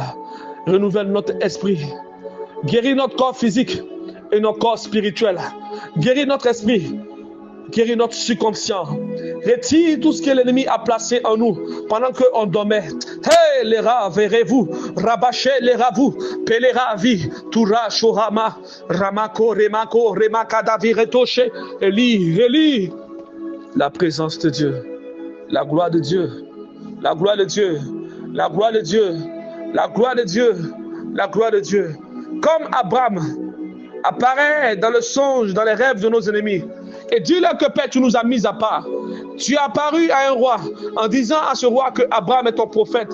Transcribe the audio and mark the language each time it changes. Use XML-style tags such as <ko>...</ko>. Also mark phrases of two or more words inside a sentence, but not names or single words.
<fr>Renouvelle notre esprit. Guéris notre corps physique et notre corps spirituel. Guéris notre esprit. Guéris notre subconscient. Retire tout ce que l'ennemi a placé en nous pendant qu'on dormait. Hey, les rats, verrez-vous, rabachez les ravous, pelera vie, toura, shorama, ramako, remako, remakada, viretoche, Eli, Eli. La présence de Dieu, la gloire de Dieu, la gloire de Dieu, la gloire de Dieu, la gloire de Dieu, la gloire de Dieu. Comme Abraham apparaît dans le songe, dans les rêves de nos ennemis. Et dis-leur que Père, tu nous as mis à part. Tu es apparu à un roi en disant à ce roi que Abraham est ton prophète.</fr>